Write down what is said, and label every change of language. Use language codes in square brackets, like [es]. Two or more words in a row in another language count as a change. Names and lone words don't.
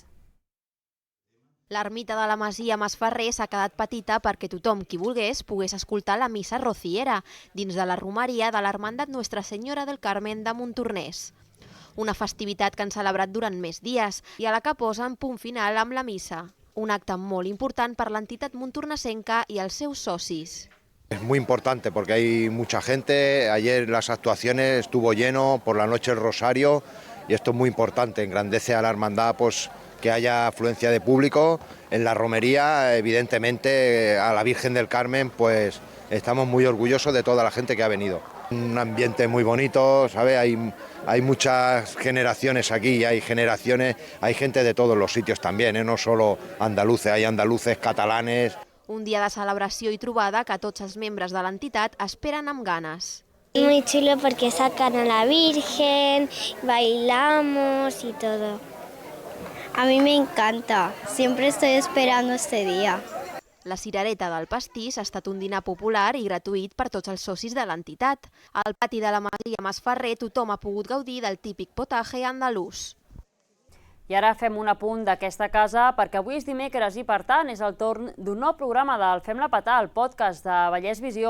[ca] L'ermita de la Masia Masferrer s'ha quedat petita perquè tothom qui volgués pogués escoltar la missa rociera dins de la romeria de l'Hermandad Nuestra Senyora del Carmen de Montornès. Una festivitat que han celebrat durant més dies i a la que posen punt final amb la missa. Un acte molt important per l'entitat montornesenca i els seus socis. [es] Es muy importante porque hay mucha gente, ayer las actuaciones estuvo lleno, por la noche el rosario y esto es muy importante, engrandece a la hermandad pues que haya afluencia de público. En la romería, evidentemente, a la Virgen del Carmen, pues estamos muy orgullosos de toda la gente que ha venido. Un ambiente muy bonito, ¿sabe? Hay muchas generaciones aquí, hay gente de todos los sitios también, no solo andaluces, hay andaluces, catalanes. [ca] Un dia de celebració i trobada que tots els membres de l'entitat esperen amb ganes. [es] Muy chulo porque sacan a la Virgen, bailamos y todo. A mí me encanta, siempre estoy esperando este día. [ca] La cirereta del pastís ha estat un dinar popular i gratuït per tots els socis de l'entitat. Al pati de la Masia Masferrer tothom ha pogut gaudir del típic potaje andalús. I ara fem un apunt d'aquesta casa perquè avui és dimecres i per tant és el torn d'un nou programa del Fem-la petar, el podcast de Vallès Visió.